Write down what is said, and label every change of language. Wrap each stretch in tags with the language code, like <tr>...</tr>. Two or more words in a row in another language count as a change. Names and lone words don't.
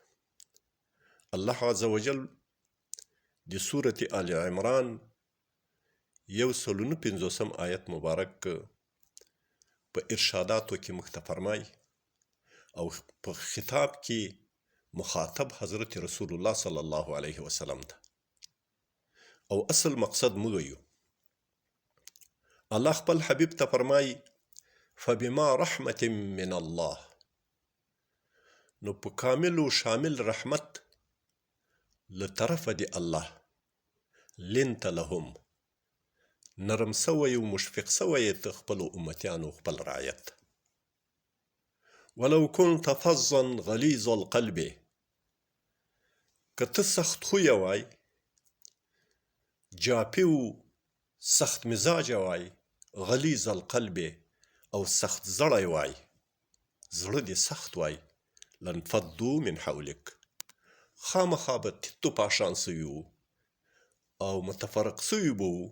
<ps>الله</ps> <ar>عز وجل</ar> <ps>د سورة آل عمران 149 آیت مبارک په ارشاداتو کې موږ ته فرمایي او په خطاب کې مخاطب حضرت رسول الله</ps> <ar>صلی الله علیه وسلم</ar> <ps>ده. او اصل مقصد موږ ویو. الله خپل حبیب ته فرمایي</ps> <ar>فبما رحمة من الله،</ar> <ps>نو په کامل و شامل رحمت له طرفه د الله</ps> <ar>لنت لهم،</ar> <ps>نرم سوی و مشفق سوی ته خپلو امتیانو خپل رعایت.</ps> <ar>ولو كنت فظا غلیظ القلب،</ar> <ps>که ته سخت خویه وای، جاپی و سخت مزاجه وای،</ps> <ar>غلیظ القلب</ar> <ps>او سخت زړی وای، زړه دې سخت وای،</ps> <ar>لانفضوا من حولک،</ar> <ps>خامخا به تیتو پاشان سوي وو او متفرق سوي به وو.</ps>